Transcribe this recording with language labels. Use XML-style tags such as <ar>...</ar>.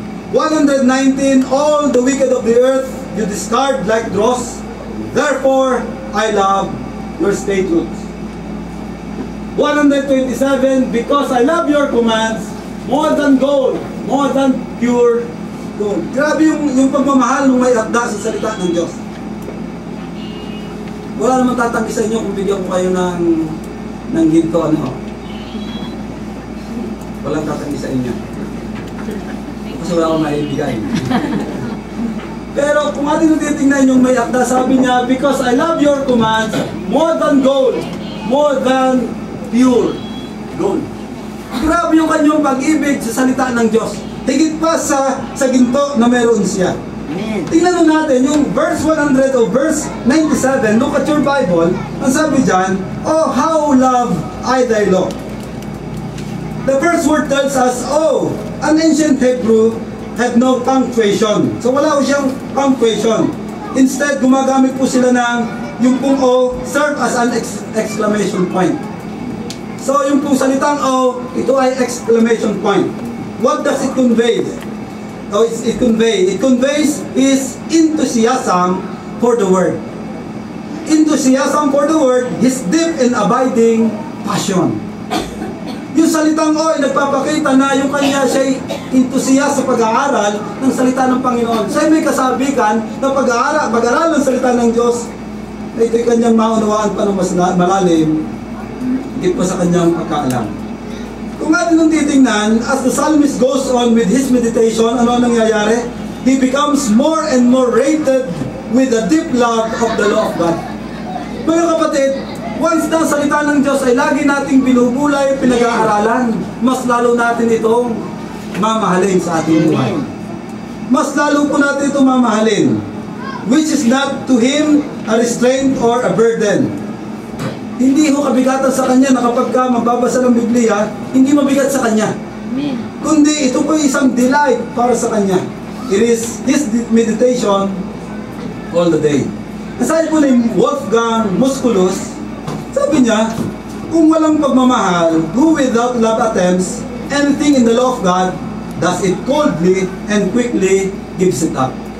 <en>119, all the wicked of the earth you discard like dross, therefore I love your statutes. 127, because I love your commands more than gold, more than pure gold.</en> <tl>Grabe yung pagmamahal ng may akda sa salita ng Diyos. Wala namang tatanggi sa inyo kung bigyan ko kayo ng ginto, ano. Walang tatanggi sa inyo. Kasi wala akong maibigay. Pero kung ating titingnan yung may akda, sabi niya, because I love your commands more than gold, more than pure gold. Grabe yung kanyang pag-ibig sa salita ng Diyos. Higit pa sa ginto na meron siya. Tingnan natin yung verse 100 o verse 97.</tl> <en>Look at your Bible.</en> <tl>Ang sabi dyan,</tl> <en>oh how love I thy law. The first word tells us, oh, an ancient Hebrew had no punctuation.</en> <tl>So wala ko siyang punctuation. Instead, gumagamit po sila ng yung pong O</tl> <en>serve as an exclamation point.</en> <tl>So yung pong salitang O, ito ay exclamation point.</tl> <en>What does it convey? It conveys his enthusiasm for the word. Enthusiasm for the word, his deep and abiding passion.</en> <tl>Yung salitang ay nagpapakita na yung kanya siya'y entusiast sa pag-aaral ng salita ng Panginoon. Siya'y may kasabikan na pag-aaral ng salita ng Diyos na ito'y kanyang maunawaan pa ng mas malalim, higit pa sa kanyang pagkaalam. Kung atin nung titingnan,</tl> <en>as the psalmist goes on with his meditation,</en> <tl>ano nangyayari?</tl> <en>He becomes more and more rated with the deep love of the law of God.</en> <tl>Mga kapatid, once na salita ng Diyos ay lagi nating binubulay, pinag-aaralan, mas lalo natin itong mamahalin sa ating buhay. Mas lalo po natin itong mamahalin,</tl> <en>which is not to Him a restraint or a burden.</en> <tl>Hindi ho kabigatan sa Kanya na kapag ka magbabasa ng Biblia, hindi mabigat sa Kanya. Kundi ito po isang delight para sa Kanya.</tl> <en>It is His meditation all the day. Aside po ni Wolfgang Musculus,</en> <tl>sabi niya, kung walang pagmamahal,</tl> <en>who without love attempts anything in the law of God, does it coldly and quickly gives it up.</en>